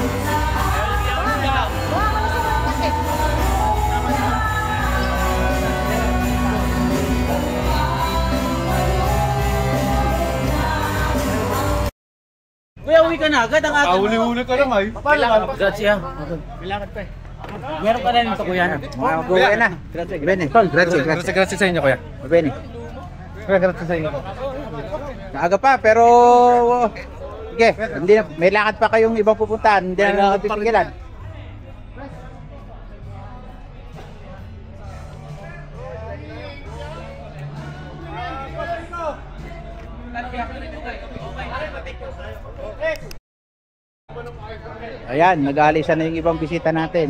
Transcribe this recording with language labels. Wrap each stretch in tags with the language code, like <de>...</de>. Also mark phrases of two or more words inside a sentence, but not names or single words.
<tl>Kuya, uwi ka na agad ang ating. Huli-huli ka lang ay. Grazie. Kailangan pa eh. Meron ka na nito kuya. Mga buhay na.</tl> <it>Bene.</it> <tl>Grazie sa inyo, kuya.</tl> <it>Bene.</it> <tl>Grazie sa inyo. Maaga pa, pero sige, hindi na, may lakad pa kayong ibang pupuntahan, hindi na napipigilan. Ayan, nag-aalisan na yung ibang bisita natin.</tl>